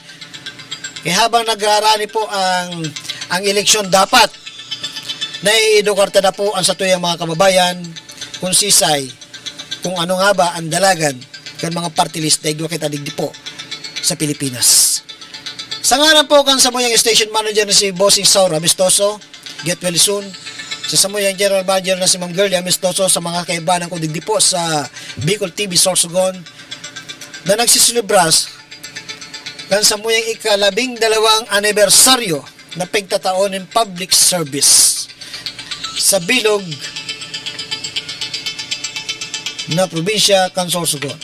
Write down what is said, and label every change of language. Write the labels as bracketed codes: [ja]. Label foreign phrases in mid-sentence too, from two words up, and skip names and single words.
[bik] Kaya habang nag-aarani po ang eleksyon dapat, naiidukarta na po ang satuyang mga kababayan, kung sisay, kung ano nga ba ang dalagan, kan mga party list na igwa kita digdi po sa Pilipinas. Sa ngalan po kan sa muyang [en] station manager [bik] na si Bossing Saura Amistoso, [en] get well soon. [bik] Sa samuyang [en] general manager [bik] na si Ma'am Girlie Amistoso, sa mga kaibanan ko digdi po sa Bicol TV Sorsogon na nagsisilibras kan sa muyang ika-12 anibersaryo na pagtataon ng [en] public service [bik] sa bilog na probinsya kan Sorsogon.